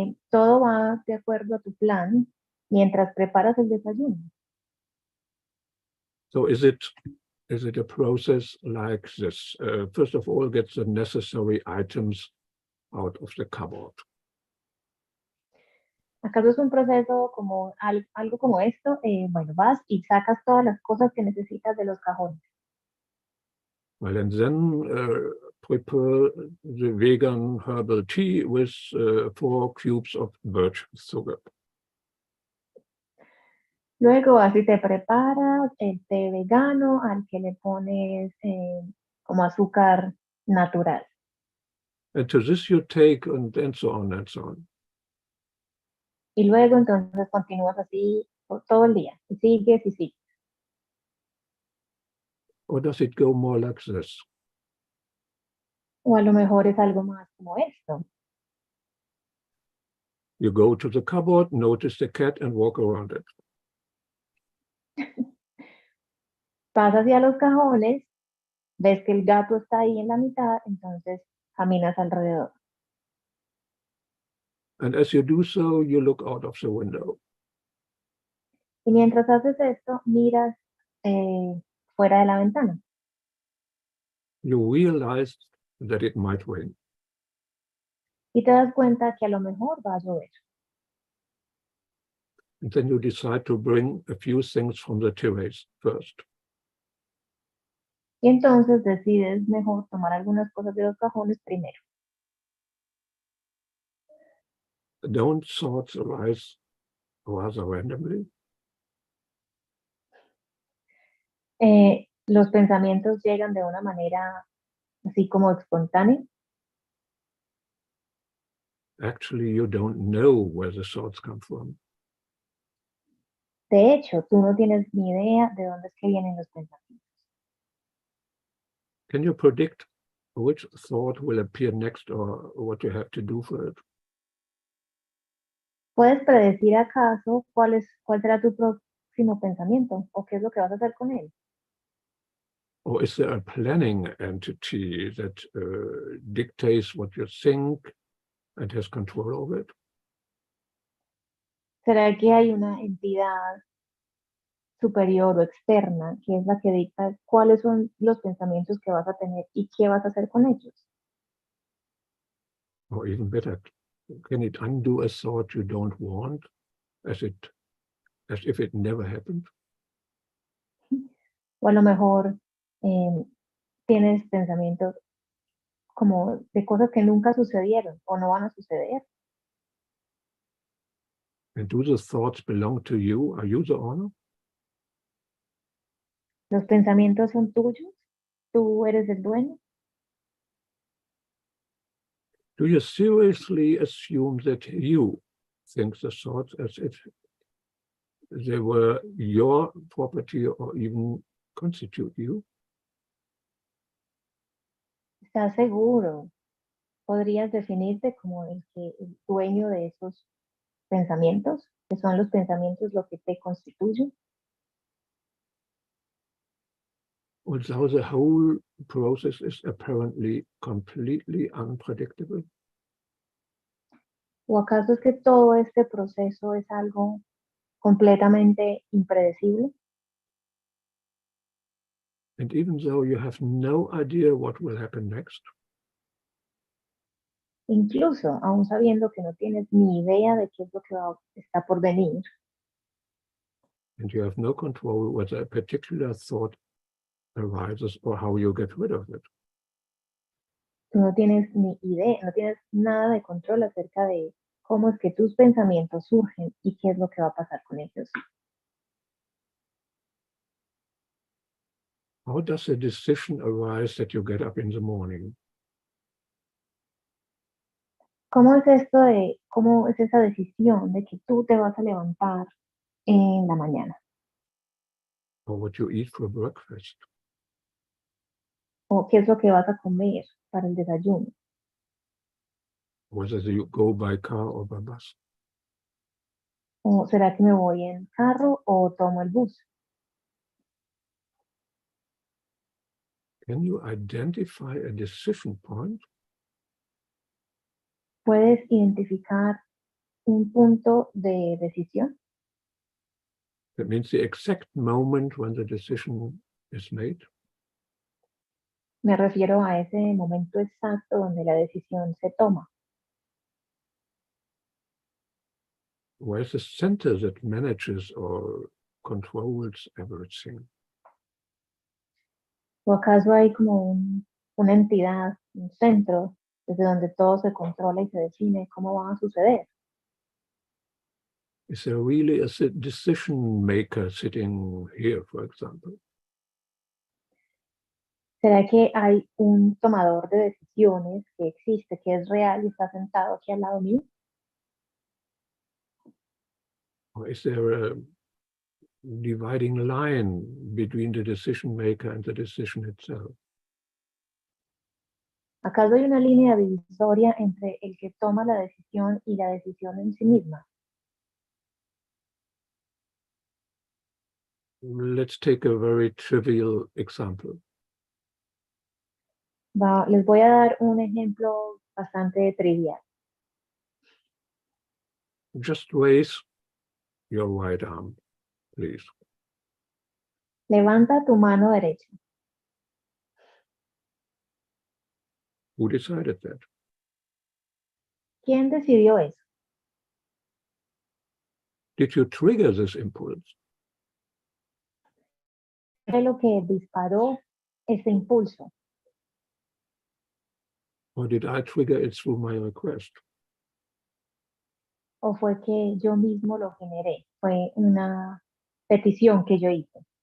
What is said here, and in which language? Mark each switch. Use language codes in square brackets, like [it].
[es] Todo va de acuerdo a tu plan mientras preparas el desayuno. [en] So is it a process like this? First of all, get the necessary items out of the cupboard. [es] ¿Acaso es un proceso como algo como esto? Bueno, vas y sacas todas las cosas que necesitas de los cajones. [en] Well, and then prepare the vegan herbal tea with 4 cubes of birch sugar. [es] Luego así te preparas el té vegano al que le pones como azúcar natural. [en] And to this you take and so on and so on. [es] Y luego entonces continúas así todo el día, y sigues y sigues. [en] Or does it go more like this? [es] O a lo mejor es algo más como esto. [en] You go to the cupboard, notice the cat, and walk around it. [es] Pasas hacia los cajones, ves que el gato está ahí en la mitad, entonces caminas alrededor. [en] And as you do so, you look out of the window. [es] Y mientras haces esto, miras fuera de la ventana. [en] You realize that it might rain. [es] Y te das cuenta que a lo mejor va a llover. [en] And then you decide to bring a few things from the terrace first. [es] Y entonces decides mejor tomar algunas cosas de los cajones primero. [en] Don't thoughts arise rather randomly? [es] Los pensamientos llegan de una manera así como espontánea. [en] Actually, you don't know where the thoughts come from. [es] De hecho, tú no tienes ni idea de dónde es que vienen los pensamientos. [en] Can you predict which thought will appear next or what you have to do for it? [es] ¿Puedes predecir acaso cuál será tu próximo pensamiento o qué es lo que vas a hacer con él? [en] Or is there a planning entity that dictates what you think and has control over it? [es] ¿Será que hay una entidad superior o externa que es la que dicta cuáles son los pensamientos que vas a tener y qué vas a hacer con ellos? [en] Or even better, can it undo a thought you don't want as if it never happened? [es] O a lo mejor tienes pensamientos como de cosas que nunca sucedieron o no van a suceder. [en] And do the thoughts belong to you? Are you the owner? [es] ¿Los pensamientos son tuyos? ¿Tú eres el dueño? [en] Do you seriously assume that you think the thoughts as if they were your property or even constitute you? [es] ¿Estás seguro? ¿Podrías definirte como el dueño de esos pensamientos? ¿Que son los pensamientos lo que te constituyen? [en] Although the whole process is apparently completely unpredictable. [es] ¿O acaso es que todo este proceso es algo completamente impredecible? [en] And even though you have no idea what will happen next, [es] Incluso, aún sabiendo que no tienes ni idea de qué es lo que está por venir, [en] and you have no control whether a particular thought arises or how you get rid of it. [es] tú no tienes ni idea, no tienes nada de control acerca de cómo es que tus pensamientos surgen y qué es lo que va a pasar con ellos. [en] How does a decision arise that you get up in the morning? [es] ¿Cómo es esa decisión de que tú te vas a levantar en la mañana? [en] Or what you eat for breakfast? [es] ¿O qué es lo que vas a comer para el desayuno? [en] Whether you go by car or by bus? [es] ¿O será que me voy en carro o tomo el bus? [en] Can you identify a decision point? [es] ¿Puedes identificar un punto de decisión? [en] That means the exact moment when the decision is made. [es] Me refiero a ese momento exacto donde la decisión se toma. [en] Where is the center that manages or controls everything? [es] ¿O acaso hay como una entidad, un centro, desde donde todo se controla y se define cómo va a suceder? [en] Is there really a decision maker sitting here, for example? [es] ¿Será que hay un tomador de decisiones que existe, que es real y está sentado aquí al lado mío? [en] Or is there a dividing line between the decision maker and the decision itself? [es] ¿Acaso hay una línea divisoria entre el que toma la decisión y la decisión en sí misma? [en] Let's take a very trivial example. [es] Les voy a dar un ejemplo bastante trivial. [en] Just raise your right arm, please. [es] Levanta tu mano derecha. [en] Who decided that? [es] ¿Quién decidió eso? [en] Did you trigger this impulse? [es] ¿Qué es lo que disparó ese impulso? [en] Or did I trigger it through my request? [es] ¿O fue que yo mismo lo generé? Fue una petición que yo hice.